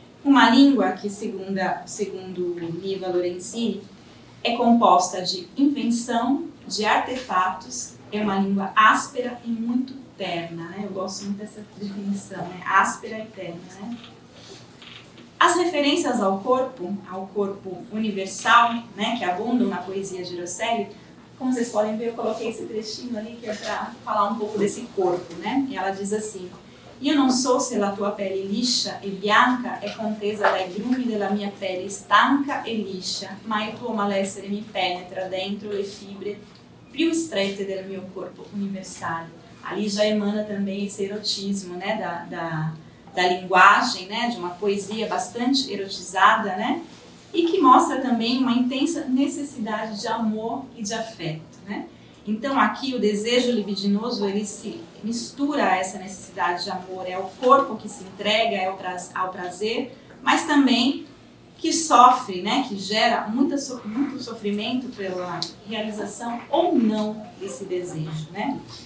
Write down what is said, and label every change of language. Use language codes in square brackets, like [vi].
[pt] Uma língua que, segundo Liva Lorenzini, é composta de invenção, de artefatos, é uma língua áspera e muito terna, né? Eu gosto muito dessa definição, né? Áspera e terna, né? As referências ao corpo universal, né, que abundam na poesia de Rosselli, como vocês podem ver, eu coloquei esse trechinho ali que é para falar um pouco desse corpo, né? [it] E ela diz assim: Io non so se la tua pelle liscia e bianca è contesa dai grumi della mia pelle stanca e liscia, ma il tuo malessere mi penetra dentro le fibre più strette del mio corpo universale. [pt] Ali já emana também esse erotismo, né, da linguagem, né, de uma poesia bastante erotizada, né, e que mostra também uma intensa necessidade de amor e de afeto, né. Então aqui o desejo libidinoso, ele se mistura a essa necessidade de amor, é o corpo que se entrega ao prazer, mas também que sofre, né, que gera muito sofrimento pela realização ou não desse desejo, né.